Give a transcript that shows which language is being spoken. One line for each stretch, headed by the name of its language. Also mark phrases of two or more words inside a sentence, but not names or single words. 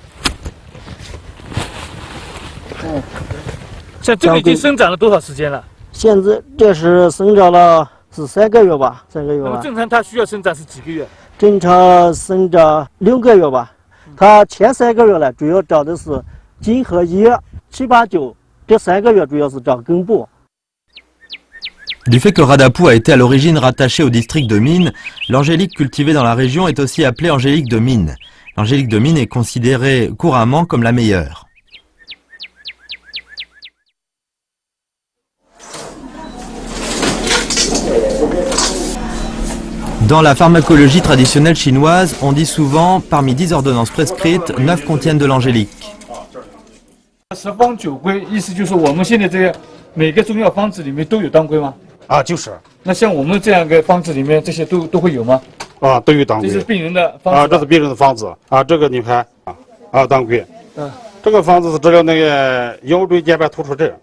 Chinese: 像这个已经生长了多少时间了？现在这是生长了是3个月吧，3个月吧。那么正常它需要生长是几个月？正常生长6个月吧。它前3个月呢，主要长的是茎和叶，7、8、9这3个月主要是长根部。
French: Du fait que Radepu a été à l'origine rattaché au district de Min, l'angélique cultivée dans la région est aussi appelée angélique de Min. L'angélique de mine est considérée couramment comme la meilleure. Dans la pharmacologie traditionnelle chinoise, on dit souvent, parmi 10 ordonnances prescrites, 9 contiennent de l'angélique.
Chinese: 十方九归，意思就是我们现在这个每个中药方子里面都有当归吗？啊，就是那像我们这样一个方子里面，这些都会有吗？啊，都有当归。这是病人的方子啊，这是病人的方子啊，这个你看啊，当归。嗯。这个方子是治疗那个腰椎间盘突出症。